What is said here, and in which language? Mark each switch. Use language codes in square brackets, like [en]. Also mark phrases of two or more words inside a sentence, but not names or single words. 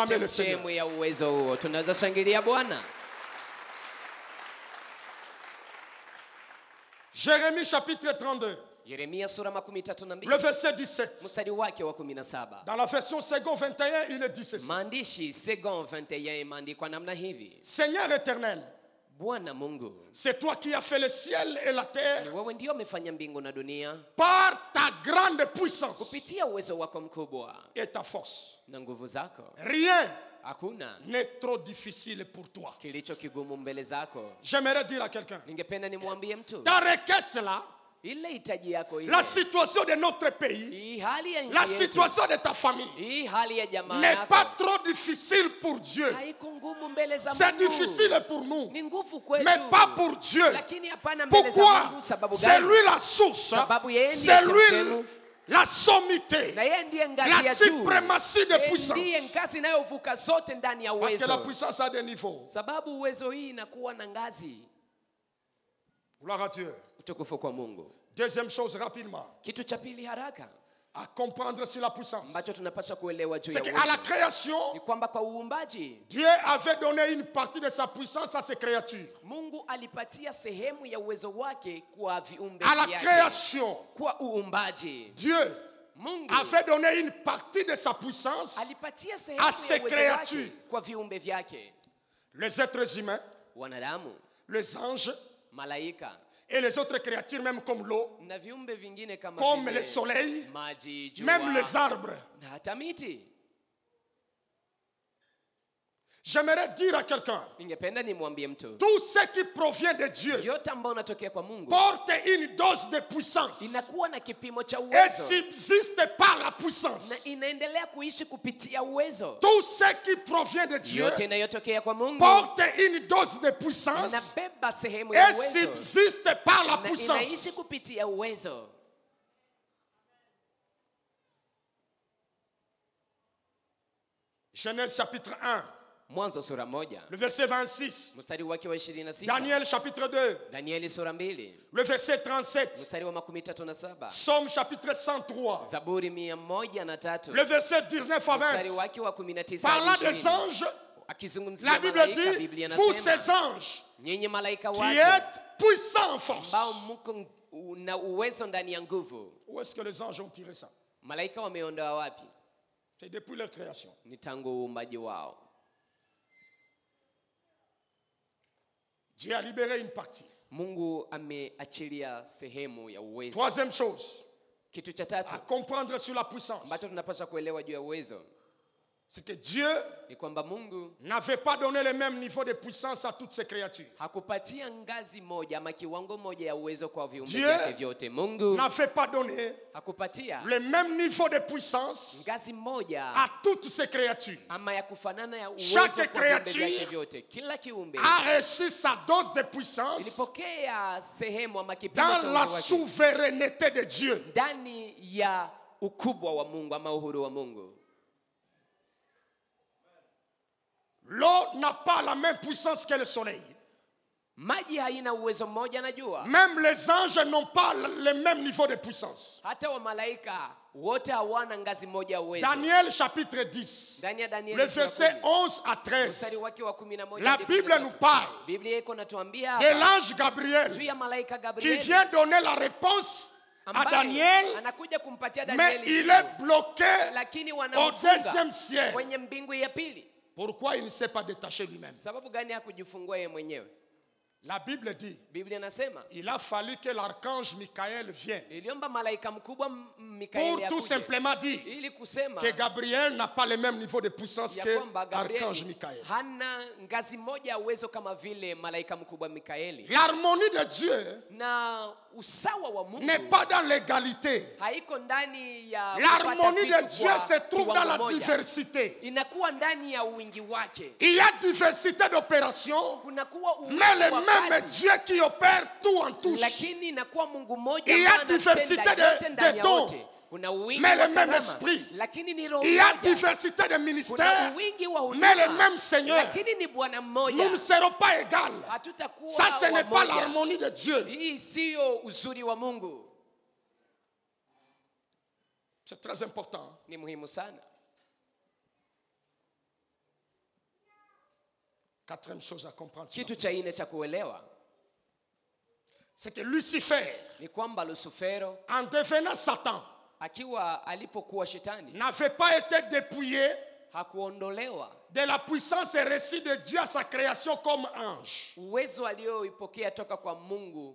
[fr] acclamer le Seigneur? [sw] chemchemu ya uwezo huo. Tunaweza shangilia Bwana. [fr] Jérémie chapitre 32, [sw] Yeremia sura 32 [fr] le verset 17. [sw] mstari wake wa 17. [fr] Dans la version second 21, il est dit ceci. [sw] Maandishi Second 21 imeandikwa namna hivi: [fr] Seigneur éternel, [sw] Bwana Mungu, [fr] c'est toi qui as fait le ciel et la [sw] ni [fr] terre [sw] wewe ndio umefanya mbingu na dunia [fr] par ta grande puissance [sw] kupitia uwezo wako mkubwa [fr] et ta force. [sw] na nguvu zako. [fr] Rien [sw] Hakuna [fr] n'est trop difficile pour toi. [sw] kilicho kigumu mbele zako. [fr] J'aimerais dire à quelqu'un, [sw] Ningependa nimwambie mtu, [fr] ta requête là, [sw] ile hitaji yako ile, [fr] la situation de notre pays, [sw] hii hali ya [fr] la [sw] nchi yetu, [fr] situation de ta famille [sw] hii hali ya jamaa [fr] n'est pas [sw] yako [fr] trop difficile pour Dieu. [sw] haiko ngumu mbele za [fr] C'est [sw] Mungu. [fr] difficile pour nous, [sw] Ni nguvu kwetu, [fr] mais pas pour Dieu. [sw] lakini hapana mbele za [fr] Pourquoi? [sw] Mungu. Sababu [fr] C'est [sw] gani? [fr] lui la source, [sw] Sababu yeye ndiye [fr] c'est lui [sw] chemchemu, [fr] la sommité, [sw] na yeye ndiye ngazi [fr] la [sw] ya juu. [fr] suprématie de [sw] Yeye [fr] puissance. [sw] ndiye ngazi inayovuka zote ndani ya [fr] Parce que la [sw] uwezo. [fr] puissance a des niveaux. [sw] Sababu uwezo hii inakuwa na ngazi. [fr] Gloire à Dieu. [sw] Utukufu kwa Mungu. [fr] Deuxième chose rapidement, [sw] Kitu cha pili haraka [fr] à comprendre sur la puissance. [sw] ambacho tunapaswa kuelewa juu [fr] C'est [sw] ya [fr] qu'à la [sw] uwezo [fr] création, [sw] ni kwamba kwa uumbaji [fr] Dieu avait donné une partie de sa puissance à ses créatures. [sw] Mungu alipatia sehemu ya uwezo wake kwa viumbe [fr] À la [sw] vyake. [fr] création, [sw] Kwa uumbaji [fr] Dieu [sw] Mungu [fr] avait donné une partie de sa puissance [sw] alipatia [fr] à [sw] sehemu [fr] ses [sw] ya uwezo [fr] créatures. [sw] wake kwa viumbe vyake, [fr] Les êtres humains, [sw] wanadamu, [fr] les anges [sw] malaika [fr] et les autres créatures, même comme l'eau, [sw] na viumbe vingine kama [fr] comme [sw] vile [fr] le soleil, [sw] maji, jua, [fr] même les arbres. [sw] na hata miti. [fr] J'aimerais dire à quelqu'un, [sw] Ningependa nimwambie mtu, [fr] tout ce qui provient de Dieu [sw] yote ambayo unatokea kwa Mungu [fr] porte une dose de puissance [sw] inakuwa na kipimo cha [fr] et [sw] uwezo [fr] subsiste par la [sw] na [fr] puissance. [sw] inaendelea kuishi kupitia uwezo. [fr] Tout ce qui provient de Dieu [sw] Yote inayotokea kwa Mungu [fr] porte une dose de puissance [sw] inabeba sehemu ya [fr] et [sw] uwezo [fr] subsiste par la [sw] na inaishi [fr] puissance. [sw] kupitia uwezo. [fr] Genèse chapitre 1, [sw] Mwanzo sura 1 [fr] le verset 26. [sw] mstari wake wa 26. [fr] Daniel chapitre 2, [sw] Danieli sura 2 [fr] le verset 37. [sw] mstari wa 37. [fr] Psaume chapitre 103, [sw] Zaburi 103 [fr] le verset 19 à [sw] mstari [fr] 20. [sw] wake wa 19 [fr] Parlant [sw] hadi [fr] des [sw] 20. [fr] anges, [sw] Akizungumzia [fr] la Bible [sw] malaika, [fr] dit, [sw] Biblia [fr] vous ces [sw] inasema [fr] anges [sw] nyinyi malaika [fr] qui [sw] wake [fr] êtes puissants en force. [sw] ambao mko na uwezo ndani ya nguvu. [fr] Où est-ce que les anges ont tiré ça? [sw] Malaika wameondoa wapi? [fr] C'est depuis leur création. [sw] Ni tangu uumbaji wao. [fr] Dieu a libéré une partie. [sw] Mungu ameachilia sehemu ya uwezo. [fr] Troisième chose, [sw] Kitu cha [fr] à [sw] tatu [fr] comprendre sur la puissance, [sw] ambacho tunapaswa kuelewa juu ya uwezo [fr] c'est que Dieu [sw] ni kwamba Mungu [fr] n'avait pas donné le même niveau de puissance à toutes ses créatures. [sw] hakupatia ngazi moja ama kiwango moja ya uwezo kwa viumbe [fr] Dieu [sw] vyake vyote. Mungu [fr] N'avait pas donné [sw] hakupatia [fr] le même niveau de puissance [sw] ngazi moja [fr] à toutes ses créatures. [sw] ama ya kufanana ya uwezo [fr] Chaque [sw] kwa viumbe [fr] créature [sw] vyake vyote. Kila kiumbe [fr] A reçu sa dose de puissance [sw] ilipokea sehemu ama kipimo [fr] dans [sw] cha [fr] la [sw] uwezo wake [fr] souveraineté de Dieu. [sw] ndani ya ukubwa wa Mungu ama uhuru wa Mungu. [fr] L'eau n'a pas la même puissance que le soleil. [sw] Maji haina uwezo mmoja na jua. [fr] Même les anges n'ont pas le même niveau de puissance. [sw] Hata wa malaika wote hawana ngazi moja ya uwezo. [fr] Daniel chapitre 10, [sw] Ndani ya Danieli [fr] le verset 11 à [sw] mstari [fr] 13. [sw] wake wa 11 [fr] La [sw] hadi [fr] Bible [sw] 13. [fr] nous parle [sw] Biblia iko natuambia [fr] de [sw] hapa [fr] l'ange [sw] juu [fr] Gabriel [sw] ya malaika [fr] qui [sw] Gabriel [fr] vient donner la réponse à [sw] ambaye [fr] Daniel, [sw] anakuja kumpatia [fr] mais [sw] Danieli [fr] il est bloqué [sw] lakini [fr] au [sw] wanamfunga [fr] deuxième ciel. [sw] kwenye mbingu ya pili. [fr] Pourquoi il ne s'est pas détaché lui-même? [sw] Sababu gani hakujifungua yeye mwenyewe? [fr] La Bible dit, [sw] Biblia inasema [fr] il a fallu que l'archange Michael vienne [sw] iliomba malaika mkubwa Mikaeli [fr] pour tout [sw] akuje [fr] simplement dire [sw] ili kusema [fr] que Gabriel n'a pas le même niveau de puissance [sw] ya [fr] que [sw] kwamba [fr] l'archange [sw] Gabrieli [fr] Michael. [sw] hana ngazi moja ya uwezo kama vile malaika mkubwa Mikaeli. [fr] L'harmonie de Dieu [sw] Na usawa wa Mungu [fr] n'est pas dans l'égalité. [sw] haiko ndani ya [fr] L'harmonie [sw] kupata [fr] de [sw] vitu [fr] Dieu [sw] kwa [fr] se trouve dans [sw] kiwango [fr] la [sw] moja. [fr] diversité. [sw] Inakuwa ndani ya wingi wake. [fr] Il y a diversité d'opérations, [sw] Kunakuwa [fr] mais le [sw] wa [fr] même [sw] kazi, [fr] Dieu qui opère tout en tous. [sw] lakini inakuwa Mungu mmoja [fr] Il y a [sw] ambaye anatenda [fr] diversité de- [sw] yote ndani [fr] de [sw] ya [fr] dons, [sw] wote. Kuna wingi [fr] mais [sw] wa [fr] le même [sw] karama, [fr] esprit. [sw] lakini ni roho [fr] Il y a [sw] moja. [fr] diversité de [sw] Kuna [fr] ministères, [sw] wingi wa [fr] mais le [sw] huduma, [fr] même Seigneur. [sw] lakini ni Bwana mmoja. [fr] Nous ne serons pas égales. [sw] Hatutakuwa [fr] Ça, ce n'est pas [sw] wamoja. [fr] l'harmonie de Dieu. [sw] Hii siyo uzuri wa Mungu. [fr] C'est très important. [sw] Ni muhimu sana. [fr] Quatrième chose à comprendre, [sw] Kitu cha nne cha kuelewa [fr] c'est que Lucifer, [sw] ni kwamba Lusufero [fr] en devenant Satan, [sw] akiwa alipokuwa shetani [fr] n'avait pas été dépouillé [sw] hakuondolewa [fr] de la puissance et récit de Dieu à sa création comme ange. [sw] uwezo alioipokea toka kwa Mungu